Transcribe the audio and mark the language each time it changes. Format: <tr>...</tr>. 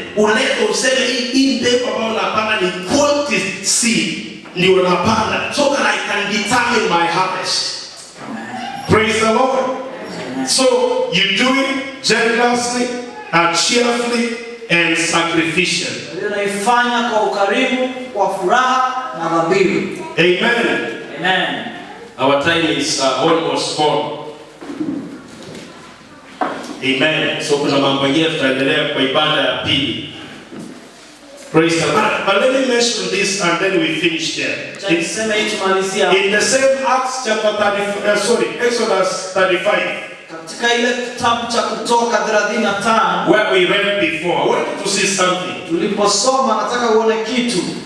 <sw>Ulete useme hii mbegu ambayo unapanda ni</sw> <en>quality seed,</en> <sw>ndio unapanda,</sw> <en>so that I can determine my harvest. Praise the Lord. So you do it generously and cheerfully and sacrificial.</en> <sw>Unaifanya kwa ukarimu, kwa furaha na dhabihu.</sw> <en>Amen. Amen. Our time is almost gone. Amen.</en> <sw>So kuna mambo mengine tutaendelea kwa ibada ya pili.</sw> <en>Praise the Lord. But let me mention this and then we finish there. In the same Acts chapter 30, Exodus 35.</en> <sw>Katika ile kitabu cha Kutoka 35</sw> <en>where we read before, I wanted to see something.</en> <sw>Tuliposoma nataka uone kitu.</sw>